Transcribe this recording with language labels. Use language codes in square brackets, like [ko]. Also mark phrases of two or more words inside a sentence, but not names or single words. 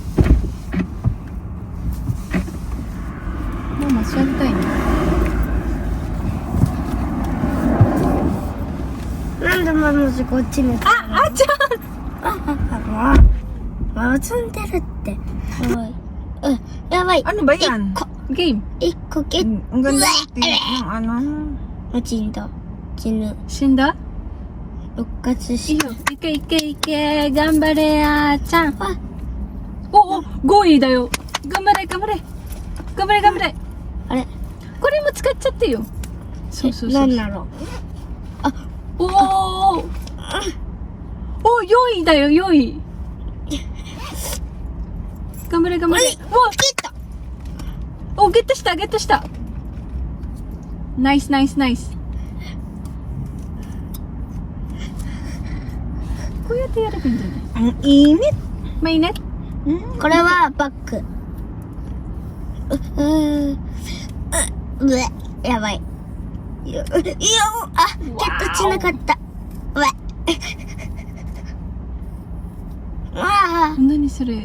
[ja] ママ座りたいね。なんでママこっちに？あちゃん。映んでるって。やばい。 [tl] Ano ba yan? Game. [ja] 一個ゲッ [tl] Ang ganda ng ano. [ja] 落ちんだ。死ぬ。死んだ？復活いいしよ。いけいけいけ。頑張れ、あーちゃん。あお、5位だよ。頑張れ、頑張れ。頑張れ、頑張れ。あれこれも使っちゃってよ。そうそうそう。何だろうおー。お、4位だよ、4位。頑張れ、頑張れ。ゲットお、ゲットした、ゲットした。ナイス、ナイス、ナイス。こうやってやればいいんじゃない [tl] Ang init. Mainit? [ja] これはバッグやばいよあ、ゲットしなかったあ何それ